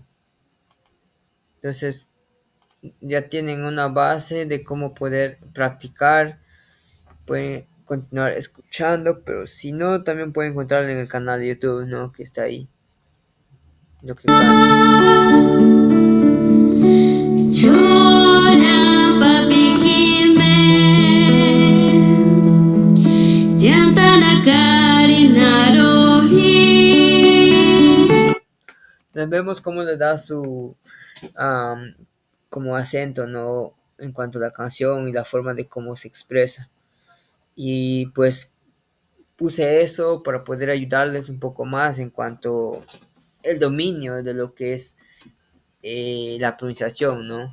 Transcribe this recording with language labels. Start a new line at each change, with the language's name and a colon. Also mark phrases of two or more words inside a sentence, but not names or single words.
Spanish: Entonces ya tienen una base de cómo poder practicar. Pueden continuar escuchando, pero si no, también pueden encontrarlo en el canal de YouTube, ¿no? Que está ahí. Lo que canta.
Asháninka: Chora papi hime, yantanakari narori.
Spanish: Entonces vemos cómo le da su am, como acento, ¿no? En cuanto a la canción y la forma de cómo se expresa. Y pues puse eso para poder ayudarles un poco más en cuanto el dominio de lo que es la pronunciación, ¿no?